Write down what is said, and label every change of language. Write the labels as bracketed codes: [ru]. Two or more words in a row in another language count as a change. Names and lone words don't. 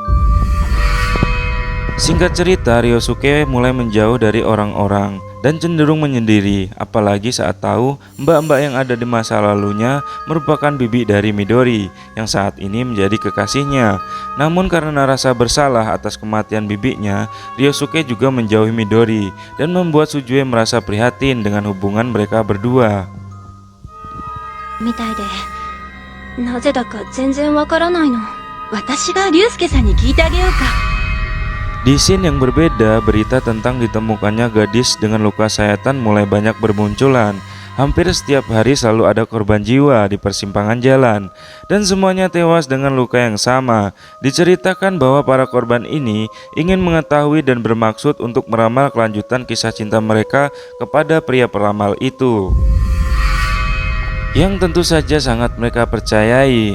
[id] Singkat cerita, Ryosuke mulai menjauh dari orang-orang dan cenderung menyendiri, apalagi saat tahu mbak-mbak yang ada di masa lalunya merupakan bibi dari Midori yang saat ini menjadi kekasihnya. Namun karena rasa bersalah atas kematian bibinya, Ryosuke juga menjauhi Midori dan membuat Sujue merasa prihatin dengan hubungan mereka berdua. [ja] みたいで、なぜだか全然わからないの。私が竜介さんに聞いてあげようか。 [id] Di scene yang berbeda, berita tentang ditemukannya gadis dengan luka sayatan mulai banyak bermunculan. Hampir setiap hari selalu ada korban jiwa di persimpangan jalan, dan semuanya tewas dengan luka yang sama. Diceritakan bahwa para korban ini ingin mengetahui dan bermaksud untuk meramal kelanjutan kisah cinta mereka kepada pria peramal itu, yang tentu saja sangat mereka percayai.